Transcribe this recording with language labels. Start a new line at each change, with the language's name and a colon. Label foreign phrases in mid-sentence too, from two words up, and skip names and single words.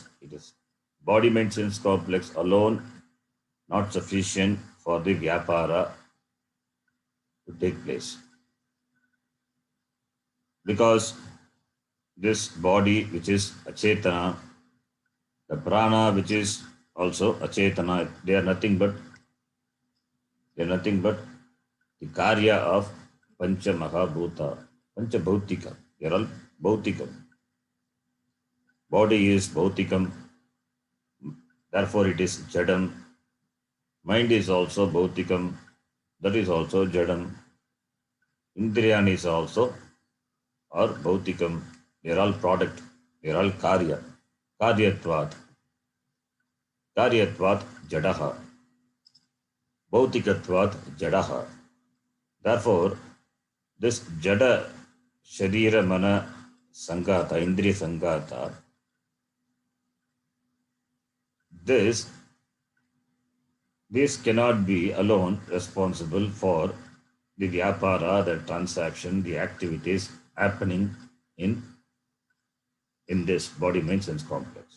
English: It is body mind sense complex alone not sufficient for the vyapara to take place. Because this body which is achetana, the prana which is also achetana, they are nothing but the karya of
Sanskrit: pancha mahabhuta, pancha bhautika.
English: They are all bhautikam. Body is bhautikam, therefore it is jadam. Mind is also bhautikam, that is also jadam. Indriyani is also or bhautikam. They are all product. They are all karya.
Sanskrit: Karyatvat jadaha. Bhautikatvat jadaha. Therefore, this jada sharira mana sangata, indriya sangata,
English: this cannot be alone responsible for the vyapara, the transaction, the activities happening in this body mind sense complex.